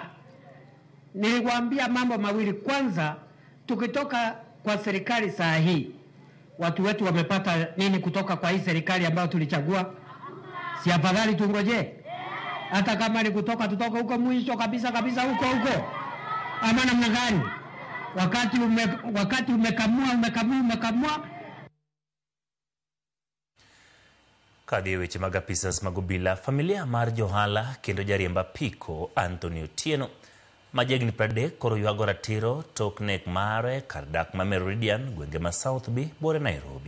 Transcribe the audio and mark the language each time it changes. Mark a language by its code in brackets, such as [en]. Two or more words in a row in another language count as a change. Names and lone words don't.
[sw] Niliwaambia mambo mawili. Kwanza, tukitoka kwa serikali saa hii, watu wetu wamepata nini kutoka kwa hii serikali ambayo tulichagua? Si afadhali tungoje? Hata kama ni kutoka, tutoka huko mwisho kabisa huko. Ama namna gani? Wakati umekamua. [luo] Kadhi weche mag apisas mag obila, familia mar johala kendo jariemb apiko Anthony Otieno majegni 30 koro ywago ratiro tok nek mare kar dak ma Meridian gwenge ma South B bore Nairobi.